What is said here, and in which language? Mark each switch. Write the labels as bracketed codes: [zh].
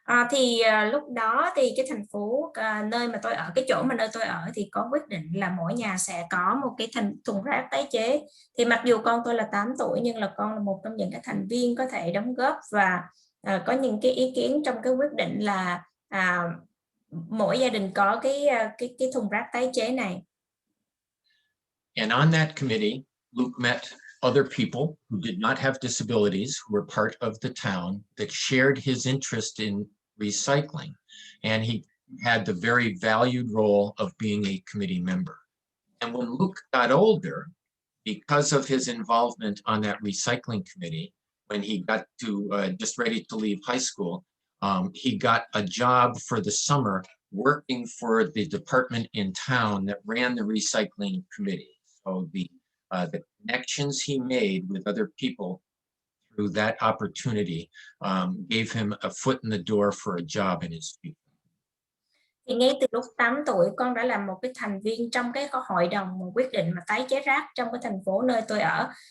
[vi] Thì lúc đó thì cái thành phố nơi mà tôi ở, cái chỗ mà nơi tôi ở thì có quyết định là mỗi nhà sẽ có một cái thùng rác tái chế. Thì mặc dù con tôi là 8 tuổi nhưng là con là một trong những cái thành viên có thể đóng góp và có những cái ý kiến trong cái quyết định là mỗi gia đình có cái thùng rác tái chế này. [en] And on that committee, Luke met other people who did not have disabilities, who were part of the town, that shared his interest in recycling. And he had the very valued role of being a committee member. And when Luke got older, because of his involvement on that recycling committee, when he got to just ready to leave high school, he got a job for the summer working for the department in town that ran the recycling committee. So the connections he made with other people through that opportunity gave him a foot in the door for a job in his future. [vi] Thì ngay từ lúc 8 tuổi con đã là một cái thành viên trong cái hội đồng quyết định mà tái chế rác trong cái thành phố nơi tôi ở.